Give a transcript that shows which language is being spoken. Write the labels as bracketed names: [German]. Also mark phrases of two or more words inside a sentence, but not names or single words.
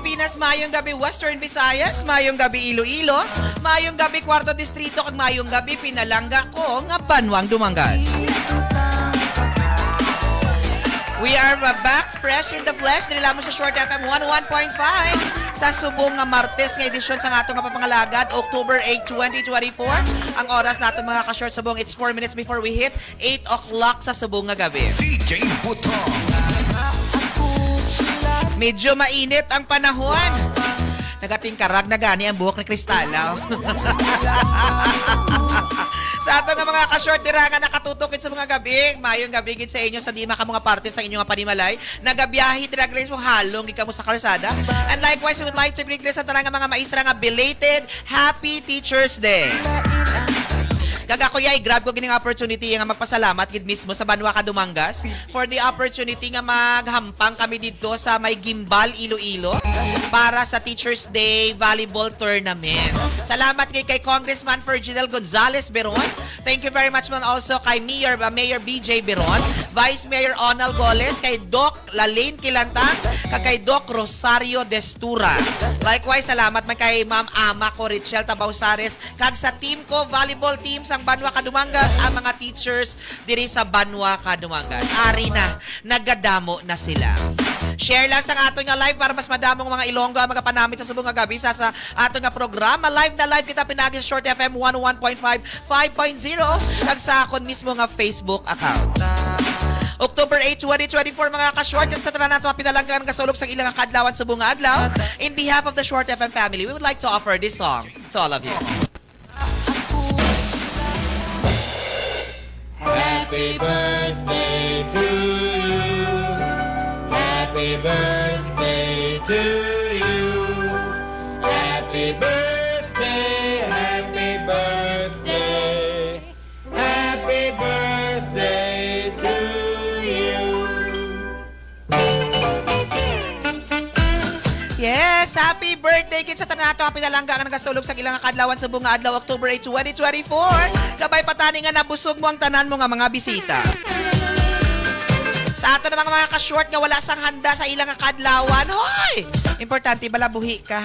[Hiligaynon] Visayas, mayong gabi Western Visayas, mayong gabi Iloilo, mayong gabi Kwarto Distrito, kag mayong gabi pinalangga ko nga Banwang Dumangas. [English] We are back fresh in the flesh. [Hiligaynon] Dili lamang sa Short FM 101.5 sa subong nga Martes nga edisyon sa atong nga papangalagad, October 8, 2024. Ang oras nato mga ka-short subong, [English] it's 4 minutes before we hit 8 o'clock [Hiligaynon] sa subong nga gabi. DJ Butong. Medyo mainit ang panahon. Nagatingkarag na gani ang buhok ni Kristala. Sa ato nga mga ka-short dira nga nakatutukit sa mga gabi, mayong gabi gid sa inyo sa di maka mga parte sa inyo nga panimalay, nagabiyahe dira guys mo halong gid kamo sa kalsada. [English] And likewise, we would like to bring [Hiligaynon] sa tarang nga mga maestra nga [English] belated Happy Teachers Day. [Hiligaynon] Kagakuyay, grab ko gining opportunity nga magpasalamat gid mismo sa Banwa Dumangas [English] for the opportunity [Hiligaynon] nga maghampang kami dito sa may Gimbal, Iloilo para sa Teachers Day Volleyball Tournament. Salamat kay Congressman Ferginel Gonzales Beron. [English] Thank you very much man also kay Mayor BJ Beron, Vice Mayor Onal Goles, kay Doc Lalaine Kilantang, kay Doc Rosario Destura. [Hiligaynon] Likewise, salamat man kay Ma'am Ama ko Richel Tabausares, kag sa team ko, [English] volleyball team [Hiligaynon] sang Banwa Dumangas, ang mga teachers diri sa Banwa Dumangas. Ari na, nagadamo na sila. Share lang sa ato nga live para mas madamong mga Ilonggo ang mga panamit sa subong nga gabi sa ato nga programa. Live na live kita pinagi sa Short FM 101.5 5.0 kag sa akon mismo nga Facebook account. October 8, 2024 mga ka-short, kag sa tanan nato pinalanggan nga sulog sa ilang kadlawan subong nga adlaw. [English] In behalf of the Short FM family, we would like to offer this song to all of you. Happy birthday to you. Happy birthday to you. Happy birthday, happy birthday. Happy birthday to you. Yes, happy birthday [Hiligaynon] kid sa tanan nato ang pinalangga nga nagasulog sa ilang kadlawan sa bunga adlaw October 8, 2024. Kabay patani nga nabusog mo ang tanan mo nga mga bisita. Sa ato namang mga ka-short nga wala sang handa sa ilang kadlawan, hoy! Importante balabuhi ka.